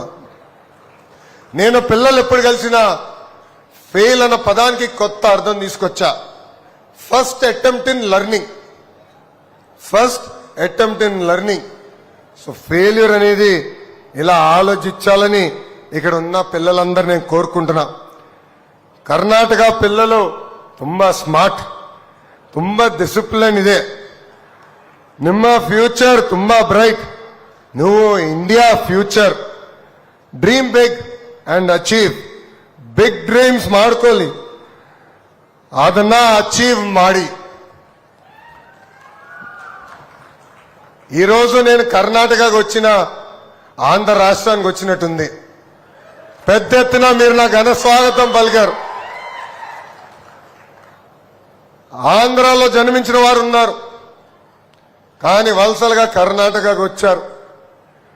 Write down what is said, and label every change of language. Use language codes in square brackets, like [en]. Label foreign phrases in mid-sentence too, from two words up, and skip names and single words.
[te] నేను పిల్లలు ఎప్పుడు కలిసినా ఫెయిల్ అన్న పదానికి కొత్త అర్థం తీసుకొచ్చా. [en] first attempt in learning, first attempt in learning. [te] సో ఫెయిల్యూర్ అనేది ఇలా ఆలోచించాలని ఇక్కడ ఉన్న పిల్లలందరూ నేను కోరుకుంటున్నా. [kn] ಕರ್ನಾಟಕ ಪಿಲ್ಲಲು ತುಂಬಾ ಸ್ಮಾರ್ಟ್, ತುಂಬಾ ಡಿಸಿಪ್ಲಿನ್ ಇದೆ. ನಿಮ್ಮ ಫ್ಯೂಚರ್ ತುಂಬಾ ಬ್ರೈಟ್. ನೀವು ಇಂಡಿಯಾ ಫ್ಯೂಚರ್. [en] dream big and achieve. big dreams [kn] ಮಾಡ್ಕೊಳ್ಳಿ, ಅದನ್ನ అచీవ్ ಮಾಡಿ. [te] ఈ రోజు నేను కర్ణాటకకు వచ్చిన, ఆంధ్ర రాష్ట్రానికి వచ్చినట్టుంది. పెద్ద ఎత్తున మీరు నాకు ఘన స్వాగతం పలికారు. ఆంధ్రాలో జన్మించిన వారు ఉన్నారు, కానీ వలసలుగా కర్ణాటకకు వచ్చారు.